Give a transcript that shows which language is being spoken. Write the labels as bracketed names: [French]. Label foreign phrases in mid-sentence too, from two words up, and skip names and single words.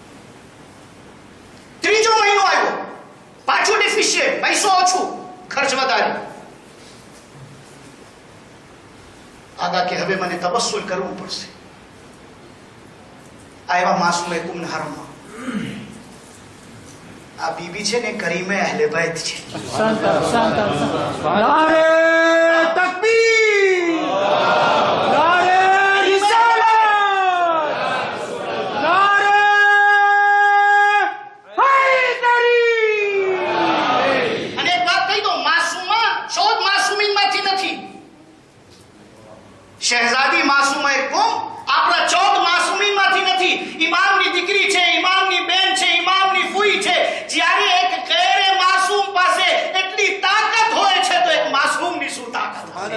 [Gujarati] ત્રીજો મહિનો આવ્યો, પાછું ડેફિશિયન્ટ, પૈસો ઓછું, ખર્ચ વધારે. આગા કે હવે મને તબસ્સુલ કરવું પડશે. આવ્યા માસૂમ કુમના હરમમાં. આ બીબી છે ને કરીમે અહલે बैत છે. [Urdu] نعرۂ تکبیر، نعرۂ رسالت، نعرۂ حیدری. [Gujarati] અને એક વાત કહી દો, માસૂમા શોધ માસૂમીનમાંથી નથી. શહેઝાદી માસૂમા એ કોમ આપણા 14 માસૂમીનમાંથી નથી. ઇમામની દીકરી છે, ઇમામની બેન છે, ઇમામની ફૂઈ છે. જ્યારે એક ગેરે માસૂમ પાસે એટલી તાકાત હોય છે તો એક માસૂમની શું તાકાત હશે?